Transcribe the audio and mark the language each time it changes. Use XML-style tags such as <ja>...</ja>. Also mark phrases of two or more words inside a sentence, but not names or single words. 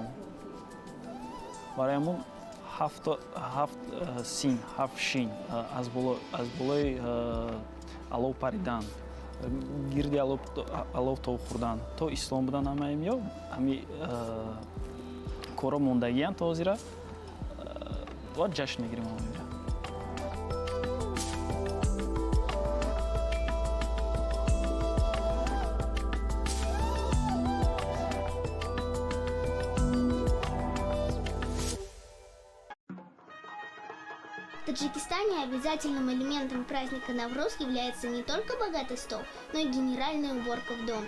<tg>Барои ҳамун ҳафт син, ҳафт шин аз болои алов паридан, гирди алов тов хӯрдан то ислом будан ҳамаим ё ҳами кора мондагиянд то ҳозира ва ҷашн мегирем ҳамонҷа.</tg> <ru>В Таджикистане обязательным элементом праздника Навруз является не только богатый стол, но и генеральная уборка в доме.</ru>